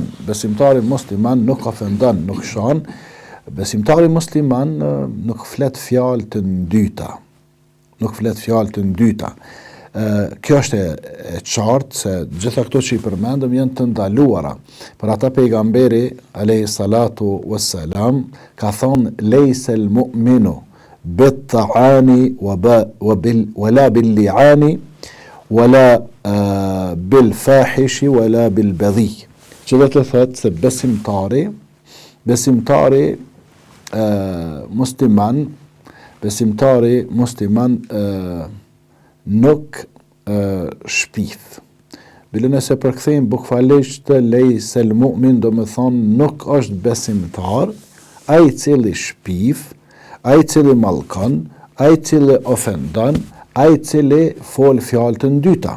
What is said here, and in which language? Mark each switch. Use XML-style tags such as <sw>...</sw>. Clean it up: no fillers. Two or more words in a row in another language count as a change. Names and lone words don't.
<sq>Besimtari musliman nuk ofendon, nuk shon. Besimtari musliman nuk flet fjalë të ndyta. Nuk flet fjalë të ndyta. Kjo është e qartë se gjitha këto që i përmendëm janë të ndaluara. Për ata pejgamberi</sq> <ar>عليه الصلاة والسلام</ar> <sq>ka thonë</sq> <ar>ليس المؤمن بالطعان ولا باللعان ولا بالفاحش ولا البذيء.</ar> <sq>Që do të thotë se besimtari besimtari musliman nuk shpith. Bile nëse përkthejmë bukfalisht</sq> <ar>ليس المؤمن,</ar> <sq>do me thonë nuk është besimtar, ai cili shpif, ai cili mallkon, ai cili ofendon, ai cili fol fjalë të ndyta.</sq>